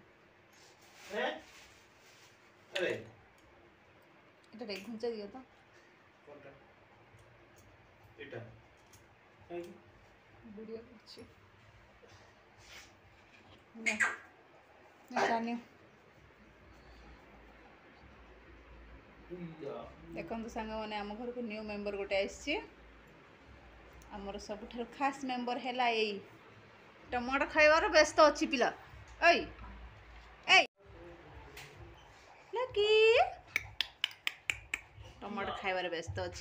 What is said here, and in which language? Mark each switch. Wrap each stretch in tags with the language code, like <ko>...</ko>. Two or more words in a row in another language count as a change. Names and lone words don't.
<bn>ଆରେ এটা রে ঘুঞ্চা দিও তো কোনটা, এটা ভিডিও করছি না, জানি।</bn> <or>ଦେଖନ୍ତୁ ସାଙ୍ଗମାନେ, ଆମ ଘରକୁ ନ୍ୟୁ ମେମ୍ବର ଗୋଟେ ଆସିଛି। ଆମର ସବୁଠାରୁ ଖାସ୍ ମେମ୍ବର ହେଲା ଏଇ ଟମାଟୋ ଖାଇବାର ବ୍ୟସ୍ତ ଅଛି ପିଲା। ଏଇ ଏଇ ଲକି ଟମାଟୋ ଖାଇବାରେ ବ୍ୟସ୍ତ ଅଛି।</or>